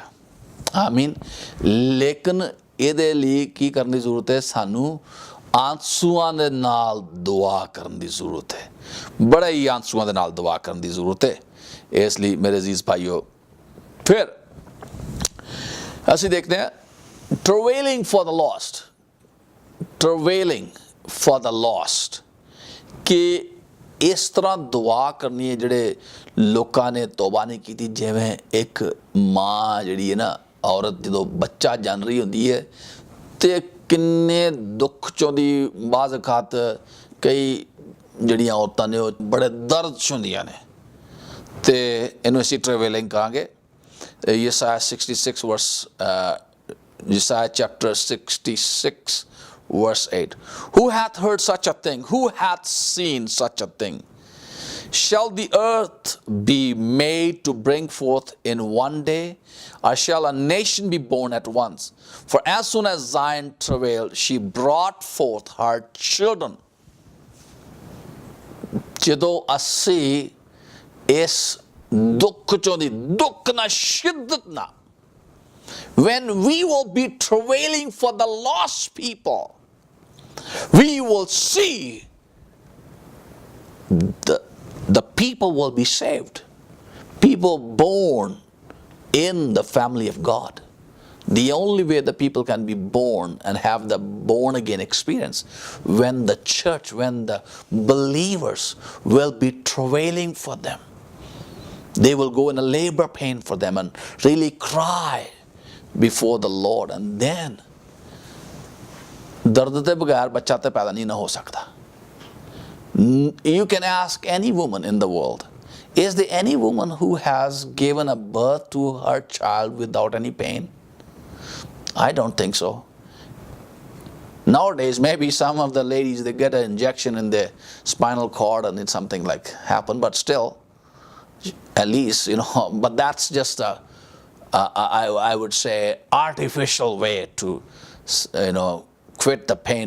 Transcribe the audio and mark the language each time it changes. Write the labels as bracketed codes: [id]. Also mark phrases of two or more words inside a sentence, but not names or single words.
[pa] ਆਮੀਨ। ਲੇਕਿਨ ਇਹਦੇ ਲਈ ਕੀ ਕਰਨ ਦੀ ਜ਼ਰੂਰਤ ਹੈ? ਸਾਨੂੰ ਆਂਸੂਆਂ ਦੇ ਨਾਲ ਦੁਆ ਕਰਨ ਦੀ ਜ਼ਰੂਰਤ ਹੈ, ਬੜੇ ਹੀ ਆਂਸੂਆਂ ਦੇ ਨਾਲ ਦੁਆ ਕਰਨ ਦੀ ਜ਼ਰੂਰਤ ਹੈ। ਇਸ ਲਈ ਮੇਰੇ ਅਜ਼ੀਜ਼ ਭਾਈਓ, ਫਿਰ ਅਸੀਂ ਦੇਖਦੇ ਹਾਂ [en] travailing for the lost, travailing for the lost, [pa] ਕਿ ਇਸ ਤਰ੍ਹਾਂ ਦੁਆ ਕਰਨੀ ਹੈ ਜਿਹੜੇ ਲੋਕਾਂ ਨੇ ਤੌਬਾ ਨਹੀਂ ਕੀਤੀ। ਜਿਵੇਂ ਇੱਕ ਮਾਂ ਜਿਹੜੀ ਹੈ ਨਾ, ਔਰਤ ਜਦੋਂ ਬੱਚਾ ਜਨ ਰਹੀ ਹੁੰਦੀ ਹੈ ਤੇ ਕਿੰਨੇ ਦੁੱਖ 'ਚੋਂ ਦੀ ਬਾਜ਼ ਖਾਤ ਕਈ ਜਿਹੜੀਆਂ ਔਰਤਾਂ ਨੇ ਉਹ ਬੜੇ ਦਰਦ 'ਚ ਹੁੰਦੀਆਂ ਨੇ, ਅਤੇ ਇਹਨੂੰ ਅਸੀਂ ਟਰੇਵਲਿੰਗ ਕਹਾਂਗੇ। [en] ਯਸਾਇਆ 66 ਵਰਸ Isaiah chapter 66 verse 8. Who hath heard such a thing? Who hath seen such a thing? Shall the earth be made to bring forth in one day? Or shall a nation be born at once? For as soon as Zion travailed, she brought forth her children. [pa] ਜਦੋਂ ਅਸੀਂ ਇਸ ਦੁੱਖ ਚੋਂ ਦੀ ਦੁੱਖ ਨਾਲ ਸ਼ਿੱਦਤ ਨਾਲ, [en] when we will be travailing for the lost people, we will see the people will be saved. People born in the family of God. The only way the people can be born and have the born again experience, when the church, when the believers will be travailing for them. They will go in a labor pain for them and really cry before the Lord, and then [pa] ਦਰਦ ਦੇ ਬਗੈਰ ਬੱਚਾ ਤੇ ਪੈਦਾ ਨਹੀਂ ਨਾ ਹੋ ਸਕਦਾ। [en] You can ask any woman in the world, is there any woman who has given a birth to her child without any pain? I don't think so. Nowadays, maybe some of the ladies, they get an injection in their spinal cord and it's something like happen, but still, at least, but that's just I would say artificial way to quit the pain.